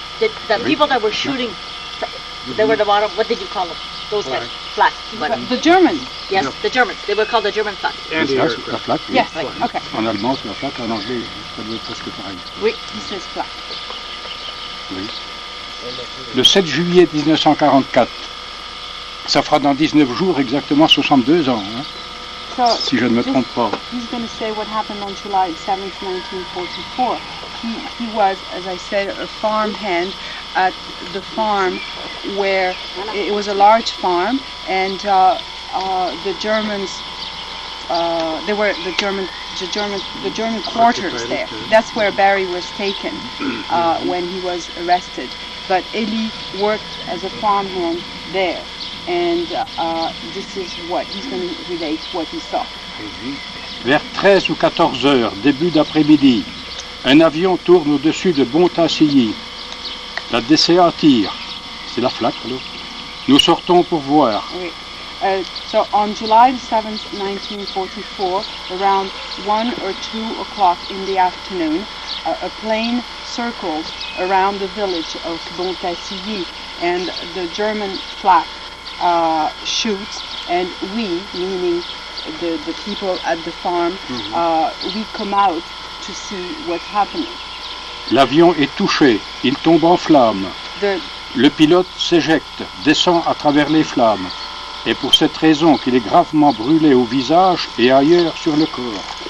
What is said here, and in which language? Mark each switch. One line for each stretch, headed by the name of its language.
English: The people that were shooting, they were the bottom. What did you call them? Those guys. Flak. The Germans. Yes, the Germans. They were called the German flak.
French: La flak, oui.
English: Yes. Okay.
French: En allemand, c'est la flak. En anglais, ça doit être presque pareil.
English: Oui, this is plaque.
French: Oui. Le 7 juillet 1944, ça fera dans 19 jours exactement 62 ans, hein, si je ne me trompe pas.
English: He's going to say what happened on July 7th, 1944. He was, as I said, a farmhand at the farm where it was a large farm, and the Germans, they were the German quarters there. That's where Barry was taken when he was arrested. But Elie worked as a farmhand there, and this is what he's going to relate what he saw.
French: Vers 13 ou 14 heures, début d'après-midi, un avion tourne au-dessus de Bontassilly. La DCA tire. C'est la flak, alors. Nous sortons pour voir. Oui.
English: So on July 7th, 1944, around 1 or 2 o'clock in the afternoon, a plane circled around the village of Bontassilly, and the German flak shoots and we, meaning the people at the farm, we come out to see what's happening.
French: L'avion est touché, il tombe en flammes.
English: The
French: Le pilote s'éjecte, descend à travers les flammes. Et pour cette raison qu'il est gravement brûlé au visage et ailleurs sur le corps.